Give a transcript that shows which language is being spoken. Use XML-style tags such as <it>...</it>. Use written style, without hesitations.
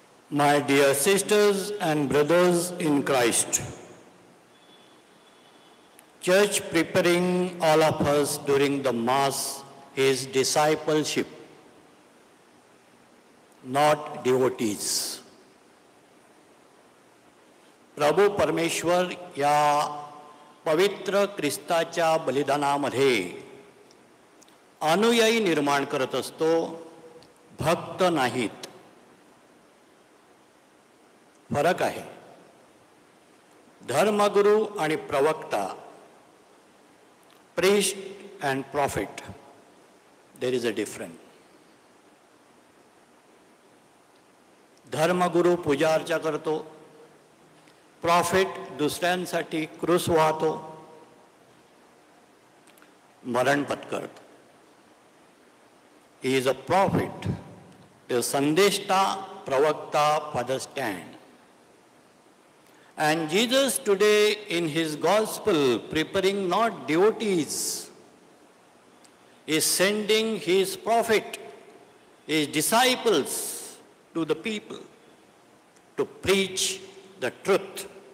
<en>My dear sisters and brothers in Christ, Church preparing all of us during the Mass is discipleship, not devotees.</en> <mr>प्रभू परमेश्वर या पवित्र ख्रिस्ताच्या बलिदानामध्ये अनुयायी निर्माण करत असतो, भक्त नाहीत. फरक आहे. धर्मगुरू आणि प्रवक्ता,</mr> <en>priest and prophet, there is a difference.</en> <mr>धर्मगुरू पूजा अर्चा करतो, प्रॉफिट दुसऱ्यांसाठी क्रूस वाहतो, मरण पत्करतो.</mr> <en>He is a prophet, the संदेष्टा, प्रवक्ता, father stand. And Jesus today in his gospel, preparing not devotees, is sending his prophet, his disciples to the people to preach the truth.</en>